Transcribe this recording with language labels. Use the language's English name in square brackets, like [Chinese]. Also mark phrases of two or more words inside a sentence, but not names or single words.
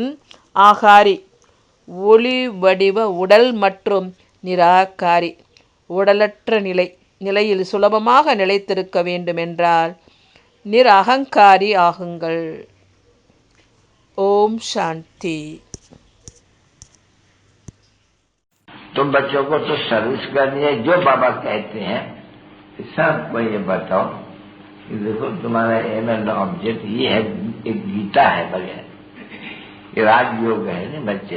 [Tamil] ஆகாரி ஒளி வடிவ உடல் மற்றும் நிராகாரி உடலற்ற நிலையில் சுலபமாக நிலைத்திருக்க வேண்டுமென்றால் நிரகங்காரி ஆகுங்கள். ஓம் சாந்தி. [Hindi] तुम बच्चों को तो सर्विस करनी है जो बाबा कहते हैं सबको ये बताओ कि देखो तुम्हारा [English] aim and object [Hindi] ये है, एक गीता है बगैर ये राजयोग है नहीं बच्चे।